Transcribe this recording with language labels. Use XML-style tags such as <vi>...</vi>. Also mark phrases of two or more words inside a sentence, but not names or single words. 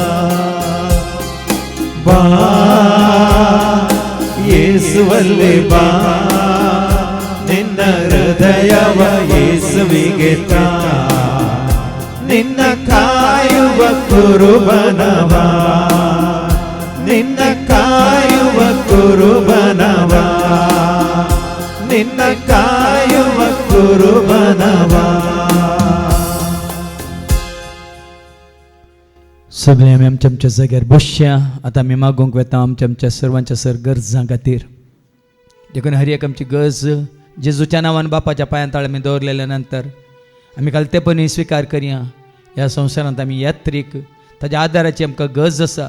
<kn>ಬಾ ಯೇಸುವಲ್ಲಿ ಬಾ, ನಿನ್ನ ಹೃದಯವ ಯೇಸುವಿಗೆ ತಾ, ನಿನ್ನ ಕಾಯುವ ಕುರುಬನವ. ನಿನ್ನ ಕಾಯುವ ಕುರುಬನವ, ನಿನ್ನ ಕಾಯುವ ಕುರುಬನವ.</kn> <kok>सगळे आमी आमच्या आमच्या जाग्यार बसया. आतां आमी मागोवंक वेता आमच्या आमच्या सर्वांच्या सर गरजां खातीर. देखून हर एक आमची गरज जेजूच्या नांवान बापाच्या पांया तळ आमी दवरलेल्या नंतर आमी घालतेपणी स्विकार करया. ह्या संवसारांत आमी यात्रीक ताज्या आदाराची आमकां गरज आसा.</kok>